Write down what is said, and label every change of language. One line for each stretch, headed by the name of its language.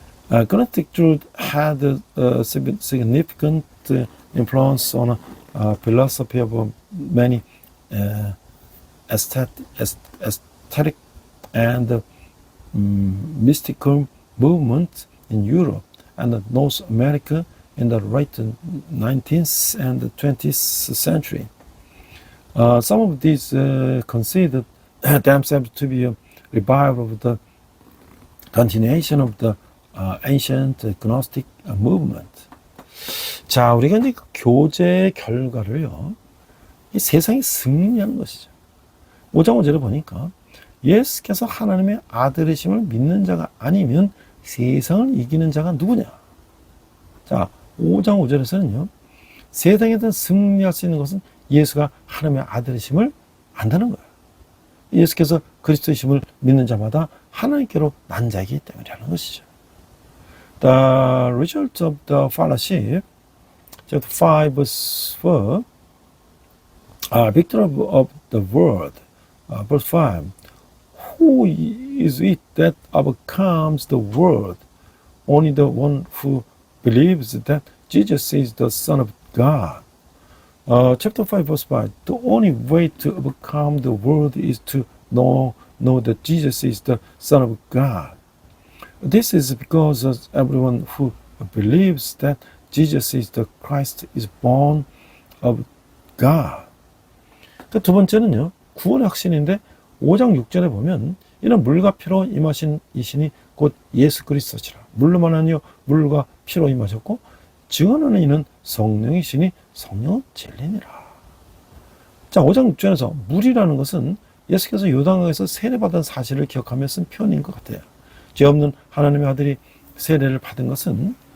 English: Gnostic truth had a significant influence on philosophy of many aesthetic and mystical movements in Europe and North America in the late 19th and 20th century. Some of these considered themselves to be a revival of the continuation of the ancient Gnostic movement.
Korean: 자, 우리가 이제 그 교제의 결과를요, 이 세상이 승리하는 것이죠. 5장 5절에 보니까 예수께서 하나님의 아들이심을 믿는 자가 아니면 세상을 이기는 자가 누구냐? 자, 5장 5절에서는요, 세상에 대한 승리할 수 있는 것은 예수가 하나님의 아들이심을 안다는 거예요. 예수께서 그리스도이심을 믿는 자마다 하나님께로 난 자이기 때문이라는 것이죠.
English: The result of the fellowship, chapter 5, verse 4, victor of the world, verse 5, who is it that overcomes the world? Only the one who believes that Jesus is the Son of God. Chapter 5, verse 5, the only way to overcome the world is to know that Jesus is the Son of God. This is because everyone who believes that Jesus is the Christ is born of God.
Korean: 두 번째는요, 구원의 확신인데 5장 6절에 보면 이는 물과 피로 임하신 이신이 곧 예수 그리스도시라. 물로만 아니요 물과 피로 임하셨고 증언하는 이는 성령이시니 성령은 진리니라. 자, 5장 6절에서 물이라는 것은 예수께서 요단강에서 세례받은 사실을 기억하며 쓴 표현인 것 같아요. 죄 없는 하나님의 아들이 세례를 받은 것은